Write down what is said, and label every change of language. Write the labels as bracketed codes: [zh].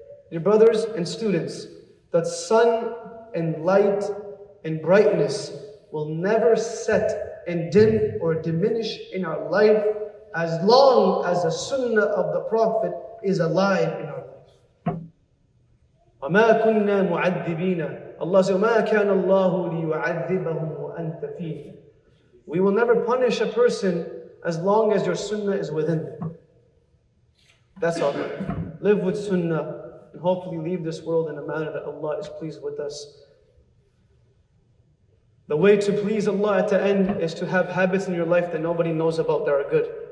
[en] Dear brothers and students, that sun and light and brightness will never set and dim or diminish in our life as long as the sunnah of the Prophet is alive in our life. [ar] وَمَا كُنَّا مُعَذِّبِينَ. [en] Allah says, [ar] وَمَا كَانَ اللَّهُ لِيُعَذِّبَهُمْ وَأَنْتَ فِيهِمْ. [en] We will never punish a person as long as your sunnah is within them. That's all. Live with sunnah and hopefully leave this world in a manner that Allah is pleased with us. The way to please Allah at the end is to have habits in your life that nobody knows about that are good.